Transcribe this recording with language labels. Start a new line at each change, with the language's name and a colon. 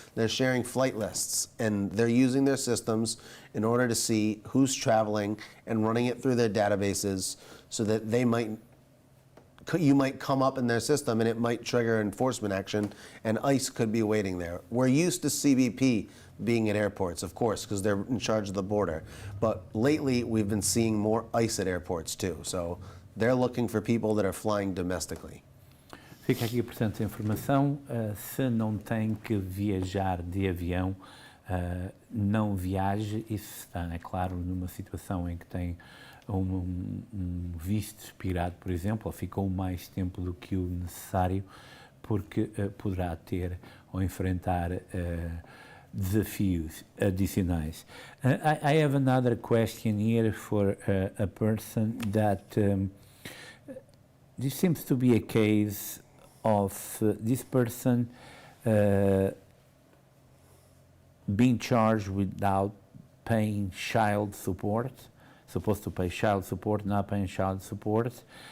English: They're sharing flight lists, and they're using their systems in order to see who's traveling and running it through their databases so that you might come up in their system and it might trigger enforcement action, and ICE could be waiting there. We're used to CBP being at airports, of course, because they're in charge of the border. But lately, we've been seeing more ICE at airports too. So they're looking for people that are flying domestically.
Portuguese: Fica aqui, portanto, a informação. Se não tem que viajar de avião, não viaje. Isso está, é claro, numa situação em que tem um visto expirado, por exemplo, ou ficou mais tempo do que o necessário, porque poderá ter ou enfrentar desafios adicionais.
English: I have another question here for a person that this seems to be a case of this person being charged without paying child support, supposed to pay child support, not paying child support.